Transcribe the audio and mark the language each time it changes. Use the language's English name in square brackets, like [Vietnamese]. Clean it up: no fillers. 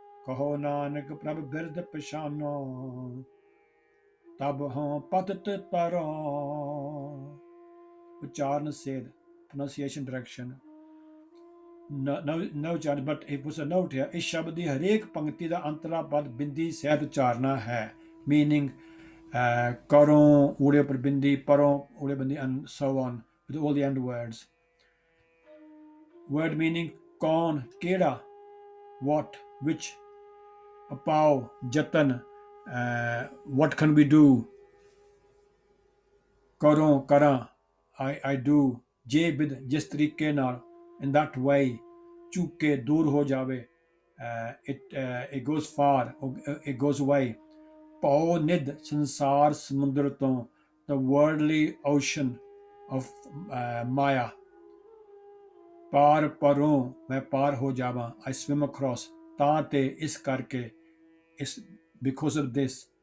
[Punjabi] ਕਹੋ ਨਾਨਕ ਪ੍ਰਭ ਬਿਰਦ ਪਛਾਨੋ, ਤਬ ਹੋਂ ਪਤਿਤ ਤਰੋਂ। ਉਚਾਰਨ ਸੇਧ, ਪ੍ਰੋਨਾਂਸੀਏਸ਼ਨ ਡਾਇਰੈਕਸ਼ਨ। ਨਵ ਉਚਾਰਨ, ਬਟ ਇਹ ਪੁੱਛ ਨੋਟ ਹੈ, ਇਸ ਸ਼ਬਦ ਦੀ ਹਰੇਕ ਪੰਕਤੀ ਦਾ ਅੰਤਲਾ ਪਦ ਬਿੰਦੀ ਸਹਿਤ ਉਚਾਰਨਾ ਹੈ। ਮੀਨਿੰਗ ਕਰੋਂ ਊੜੇ ਉੱਪਰ ਬਿੰਦੀ, ਪਰੋਂ ਊੜੇ ਬਿੰਦੀ, [English] and so on with all the end words. Word meaning ਕੌਣ, ਕਿਹੜਾ, what, which, ਅਪਾਓ, ਯਤਨ, what can we do, ਕਰੋਂ, ਕਰਾਂ, I do, ਜੇ ਬਿਦ, [Punjabi] ਜਿਸ ਤਰੀਕੇ ਨਾਲ, [English] in that way, ਚੁੱਕੇ, [Punjabi] ਦੂਰ ਹੋ ਜਾਵੇ, [English] it goes far, it goes away. [Punjabi] ਪਉ ਨਿਧ, ਸੰਸਾਰ ਸਮੁੰਦਰ ਤੋਂ, [English] the worldly ocean of [Punjabi] ਮਾਇਆ। ਪਾਰ ਪਰੋਂ, ਮੈਂ ਪਾਰ ਹੋ ਜਾਵਾਂ, [English] I swim across, [Punjabi] ਤਾਂ ਤੇ, ਇਸ ਕਰਕੇ, ਇਸ because of this।